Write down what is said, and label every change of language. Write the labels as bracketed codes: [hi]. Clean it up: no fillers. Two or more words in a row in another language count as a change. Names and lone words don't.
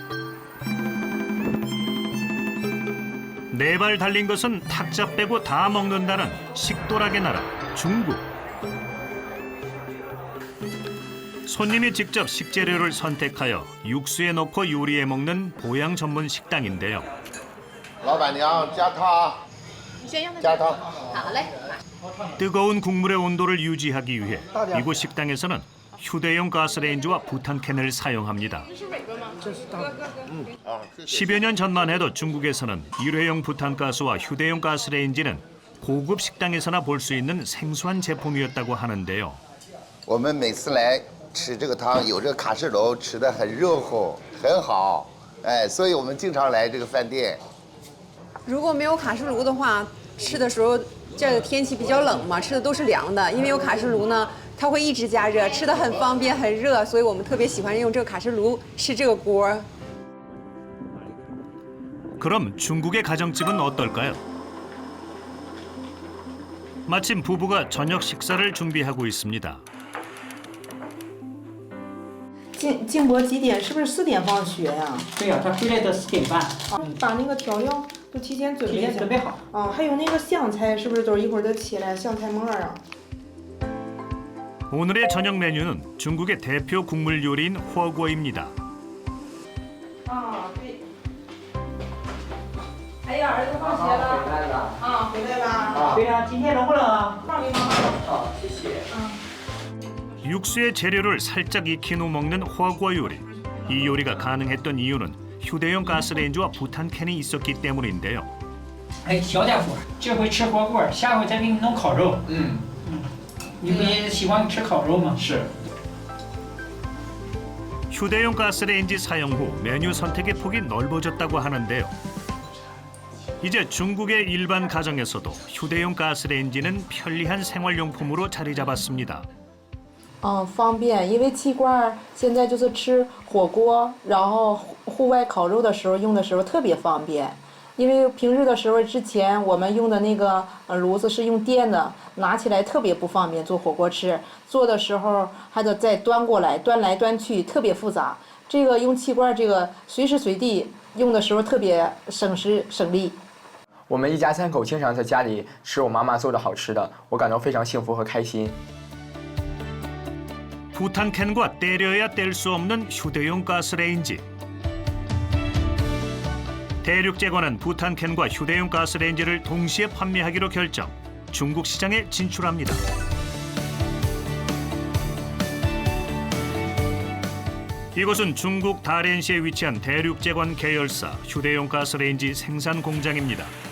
[ko] 네 발 달린 것은 탁자 빼고 다 먹는다는 식도락의 나라 중국. 손님이 직접 식재료를 선택하여 육수에 넣고 요리해 먹는 보양 전문 식당인데요. [zh] 老板娘加汤，加汤。 [ko] 뜨거운 국물의 온도를 유지하기 위해 이곳 식당에서는 휴대용 가스레인지와 부탄캔을 사용합니다. 10여 년 전만 해도 중국에서는 일회용 부탄가스와 휴대용 가스레인지는 고급 식당에서나 볼 수 있는 생소한 제품이었다고 하는데요. [zh] 我们每次来吃这个汤，有这个卡式炉，吃的很热乎，很好。哎，所以我们经常来这个饭店。如果没有卡式炉的话，吃的时候这个天气比较冷嘛，吃的都是凉的。因为有卡式炉呢，它会一直加热，吃的很方便很热，所以我们特别喜欢用这个卡式炉吃这个锅。 [ko] 그럼 중국의 가정집은 어떨까요? 마침 부부가 저녁 식사를 준비하고 있습니다. [zh] 静博几点？是不是4点放学呀？对呀，他回来的4点半。把那个调料都提前准备一下。准备好。还有那个香菜，是不是都一会儿得起来？香菜末啊。 [ko] 오늘의 저녁 메뉴는 중국의 대표 국물 요리인 허거입니다. [zh] 对。哎呀，儿子放学了。回来了。回来啦。对呀，今天冷不冷啊？放冰箱。好，谢谢。 [ko] 육수의 재료를 살짝 익힌 후 먹는 허거 요리. 이 요리가 가능했던 이유는 휴대용 가스레인지와 부탄캔이 있었기 때문인데요. [zh] 哎，小点火，这回吃火锅，下回再给你弄烤肉。你不也喜欢吃烤肉吗？是。 [ko] 휴대용 가스레인지 사용 후 메뉴 선택의 폭이 넓어졌다고 하는데요. 이제 중국의 일반 가정에서도 휴대용 가스레인지는 편리한 생활용품으로 자리 잡았습니다. [zh] 方便，因为气罐现在就是吃火锅，然后户外烤肉的时候用的时候特别方便。因为平日的时候，之前我们用的那个炉子是用电的，拿起来特别不方便做火锅吃，做的时候还得再端过来，端来端去特别复杂。这个用气罐，这个随时随地用的时候特别省时省力。我们一家3口经常在家里吃我妈妈做的好吃的，我感到非常幸福和开心。 [ko] 부탄캔과 때려야 뗄 수 없는 휴대용 가스레인지. 대륙제관은 부탄캔과 휴대용 가스레인지를 동시에 판매하기로 결정. 중국 시장에 진출합니다. 이곳은 중국 다롄시에 위치한 대륙제관 계열사 휴대용 가스레인지 생산 공장입니다.